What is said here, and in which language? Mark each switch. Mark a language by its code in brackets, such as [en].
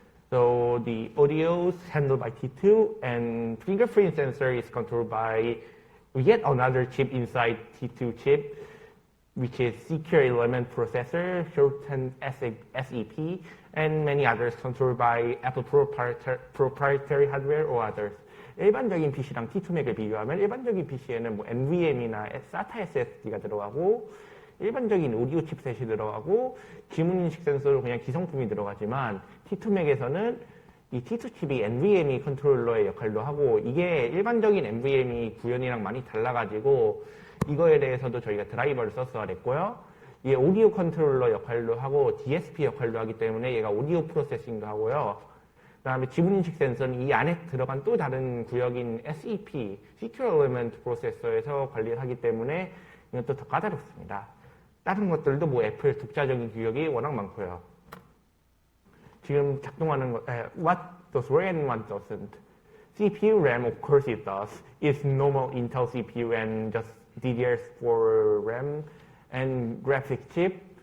[en] So the audio is handled by T2, and fingerprint sensor is controlled by yet another chip inside T2 chip, which is Secure Element Processor, shortened SEP, and many others controlled by Apple proprietary hardware or others. [ko] 일반적인 PC랑 T2Mac을 비교하면 일반적인 PC에는 뭐 NVMe나 SATA SSD가 들어가고 일반적인 오디오 칩셋이 들어가고 지문인식 센서로 그냥 기성품이 들어가지만 T2Mac에서는 이 T2 칩이 NVMe 컨트롤러의 역할도 하고 이게 일반적인 NVMe 구현이랑 많이 달라가지고 이거에 대해서도 저희가 드라이버를 써서 했고요. 이게 오디오 컨트롤러 역할도 하고 DSP 역할도 하기 때문에 얘가 오디오 프로세싱도 하고요. 그 다음에 지문인식 센서는 이 안에 들어간 또 다른 구역인 SEP, Secure Element Processor에서 관리를 하기 때문에 이것도 더 까다롭습니다. 다른 것들도 뭐 애플 독자적인 규격이 워낙 많고요. 지금 작동하는 거, [en] what does work and what doesn't. CPU RAM, of course it does. It's normal Intel CPU and just DDR4 RAM and graphics chip.